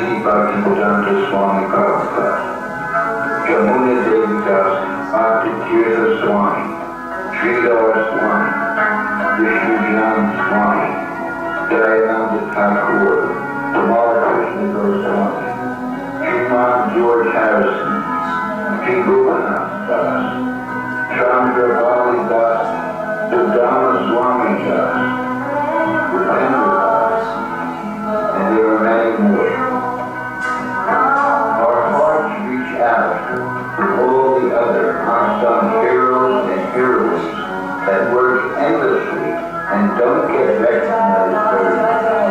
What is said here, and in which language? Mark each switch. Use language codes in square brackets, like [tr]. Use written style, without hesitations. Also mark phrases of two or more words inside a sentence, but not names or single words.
[en] Bhaktivedanta Swami Prabhupada, Jamuna Devi Das, Bhakti Tirtha Swami, Srila Swami, Vishnu Jnana Swami, Dayananda Thakur, Tamal Krishna Goswami, Sriman George Harrison, Sri Bhuvanath Das, Chandra Bali Das, Dudama Swami Das, Rupendra Das, and there are many more. Our hearts reach out to all the other unsung heroes and heroines that work endlessly and don't get recognized very much.